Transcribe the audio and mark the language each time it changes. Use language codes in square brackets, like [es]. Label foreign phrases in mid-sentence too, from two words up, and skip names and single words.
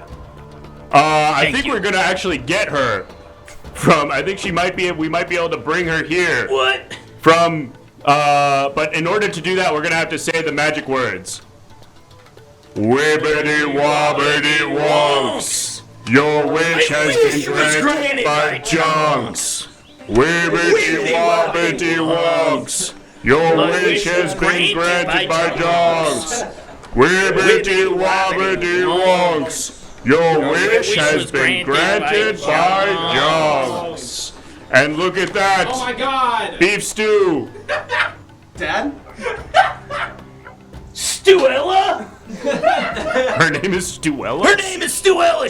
[en] I think we're gonna actually get her I think we might be able to bring her here. What? But in order to do that, we're gonna have to say the magic words. Wibbity wobbity wonks. Your wish has been granted by Jonks. Wibbity wobbity wonks. Your wish has been granted by Jonks. Wibbity wobbity wonks. Your wish has been granted by Jonks. And look at that. Oh my God. Beef stew. Dad? Stuella? Her name is Stuella? Her name is Stuella.